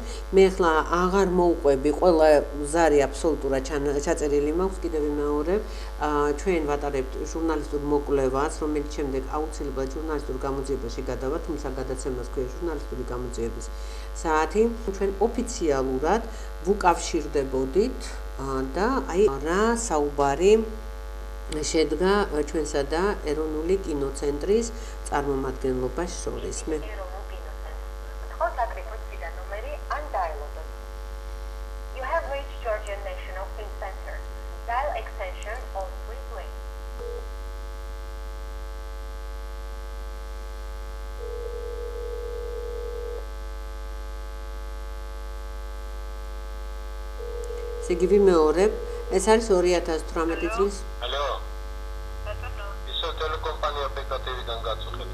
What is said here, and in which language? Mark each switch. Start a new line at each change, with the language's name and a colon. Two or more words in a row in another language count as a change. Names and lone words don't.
Georgian: მე ახლა აღარ მოვყვები, ყველა ზარი აბსოლუტურად ჩაწერილი მაქვს, კიდევ ვიმეორებ, ჩვენ ვატარებთ ჟურნალისტურ მოკვლევას, რომელიც შემდეგ აუცილებლად ჟურნალისტურ გამოძიებაში გადავა, თუმცა გადაცემას ქვია ჟურნალისტური გამოძიების საათი. ჩვენ ოფიციალურად ვუკავშირდებოდით და აი რა საუბარი შედგა ჩვენსა და ეროვნული კინოცენტრის წარმომადგენლობას შორის. მე
English: You have reached Georgian National Film Center. Dial extension on please wait.
Georgian: სიგივი მეორებ, ეს არის 2018 წლის. Hello. ისო ტელეკომპანია PKTV-დან გაწუხეთ.